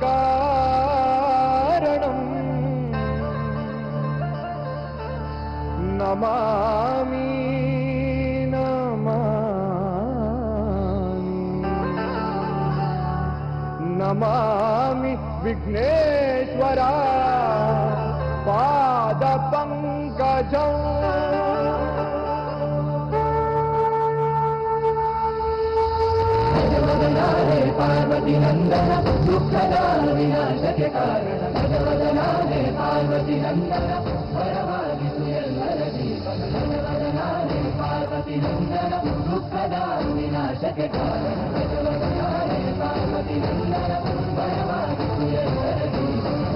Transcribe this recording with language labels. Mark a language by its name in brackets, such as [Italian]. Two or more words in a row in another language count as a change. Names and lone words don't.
[Sanskrit] कारणम् नमामि नमामि नमामि विघ्नेश्वरा पादपङ्कजम् [Kannada] ಪಾರ್ವತಿ ನಂದನ ದುಃಖದ ವಿನಾಶಕೆ ಕಾರಣ ಗಜವದನಾನೆ ಪಾರ್ವತಿ ನಂದನ ವರವಾದಿಸು ಎಲ್ಲರ ಜೀವನ ಗಜವದನಾನೆ ಪಾರ್ವತಿ ನಂದನ ದುಃಖದ ವಿನಾಶಕೆ ಕಾರಣ ಗಜವದನಾನೆ ಪಾರ್ವತಿ ನಂದನ ವರವಾದಿಸು ಎಲ್ಲರ ಜೀವನ